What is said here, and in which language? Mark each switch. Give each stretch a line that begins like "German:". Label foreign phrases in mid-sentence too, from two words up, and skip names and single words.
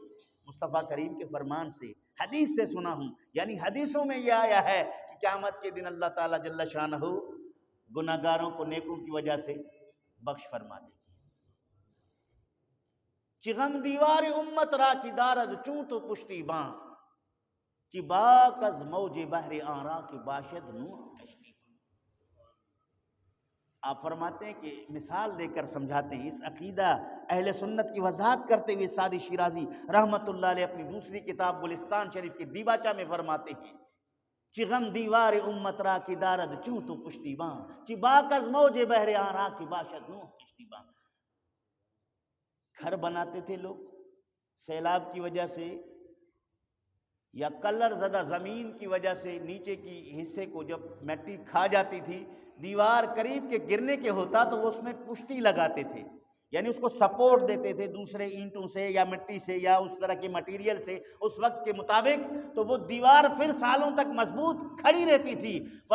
Urdu: مصطفیٰ کریم کے فرمان سے، حدیث سے سنا ہوں، یعنی حدیثوں میں یہ آیا ہے کہ قیامت کے دن اللہ تعالیٰ جل شانہ گناہگاروں کو نیکوں کی وجہ سے بخش فرما دے گی۔
Persian: چغم دیوار امت را کی دارد چون تو پشتی باں، چی باک از موج بحر آرا کی باشد نوح کشتی۔
Urdu: آپ فرماتے ہیں کہ مثال دے کر سمجھاتے ہیں، اس عقیدہ اہل سنت کی وضاحت کرتے ہوئے سعدی شیرازی رحمت اللہ علیہ اپنی دوسری کتاب گلستان شریف کے دیباچہ میں فرماتے ہیں
Persian: چغم دیوار امت را کی دارد چون تو پشتی باں، چی باک از موج بحر آرا کی باشد نوح کشتی باں۔
Urdu: گھر بناتے تھے لوگ سیلاب کی وجہ سے یا کلر زدہ زمین کی وجہ سے، نیچے کی حصے کو جب مٹی کھا جاتی تھی دیوار قریب کے گرنے کے ہوتا تو وہ اس میں پشتی لگاتے تھے، یعنی اس کو سپورٹ دیتے تھے دوسرے اینٹوں سے یا مٹی سے یا اس طرح کے مٹیریل سے اس وقت کے مطابق، تو وہ دیوار پھر سالوں تک مضبوط کھڑی رہتی تھی۔